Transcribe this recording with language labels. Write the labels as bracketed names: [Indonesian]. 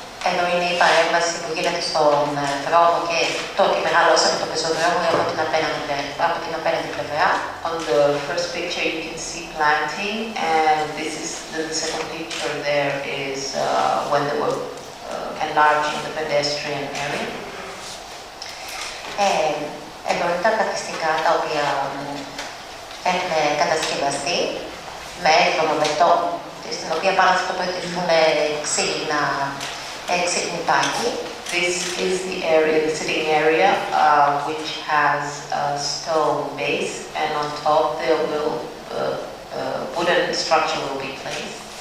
[Greek] Εδώ είναι η παρέμβαση που γίνεται στον δρόμο και το ότι μεγαλώσαμε το πεζοδρόμιο από την απέναντι πλευρά. [English] On the first picture you can see planting, and this is the second picture. There is when they were enlarging the pedestrian area. [Greek] Εδώ είναι τα καθιστικά τα οποία έχουν κατασκευαστεί. με έντονο μπετό, στην οποία πάνω θα τοποθετηθούν ξύλινη πάγοι. [English] This is the area, the sitting area, which has a stone base, and on top there will wooden structure will be placed.